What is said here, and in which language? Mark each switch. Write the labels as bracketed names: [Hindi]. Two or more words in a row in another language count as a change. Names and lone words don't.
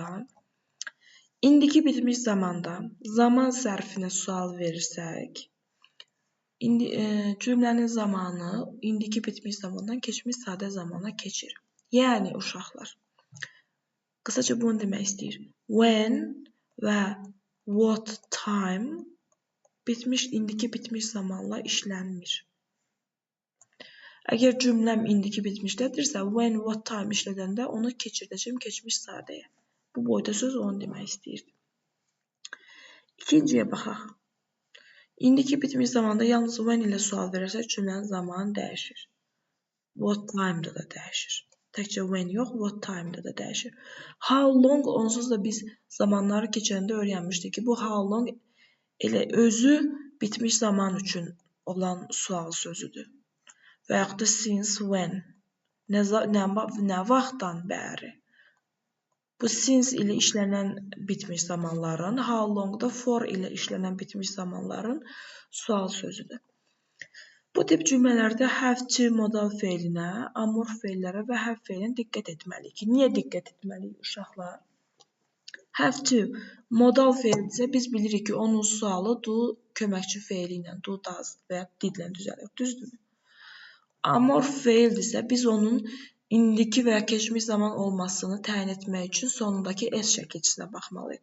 [Azerbaijani] İndiki bitmiş zamanda zaman zərfinə sual verirsək, cümlənin zamanı indiki bitmiş zamandan keçmiş sadə zamana keçir. Yəni uşaqlar, qısaca bunu demək istəyir. When və [English] what time [Azerbaijani] indiki bitmiş zamanla işlənmir. Əgər cümləm indiki bitmişdədirsə, [English] when, what time [Azerbaijani] işlədəndə onu keçirdəcəm keçmiş sadəyə. Bu boyda söz onu demək istəyirdi. İkinciyə baxaq. İndiki bitmiş zamanda yalnız when ilə sual verərsək, cümlənin zamanı dəyişir. [English] What time- [Azerbaijani] da da dəyişir. Təkcə when yox, [English] what time- [Azerbaijani] da da dəyişir. [English] How long, [Azerbaijani] onsuz da biz zamanları keçəndə öyrənmişdik ki, bu [English] how long [Azerbaijani] elə özü bitmiş zaman üçün olan sual sözüdür. Və yaxud da [English] since when, [Azerbaijani] nə vaxtdan bəri. Bu since ilə işlənən bitmiş zamanların, [English] how long [Azerbaijani] da for ilə işlənən bitmiş zamanların sual sözüdür. Bu tip cümlələrdə [English] have to [Azerbaijani] modal feilinə, amorf feillərə və have feilinə diqqət etməliyik. Niyə diqqət etməliyik uşaqlar? [English] Have to [Azerbaijani] modal feildirsə biz bilirik ki, onun sualı do köməkçi feili ilə, [English] do does [Azerbaijani] və ya did ilə düzəlir. Düzdürmü? Amorf feildirsə biz onun indiki və ya keçmiş zaman olmasını təyin etmək üçün sonundakı s şəkilçisinə baxmalıyıq.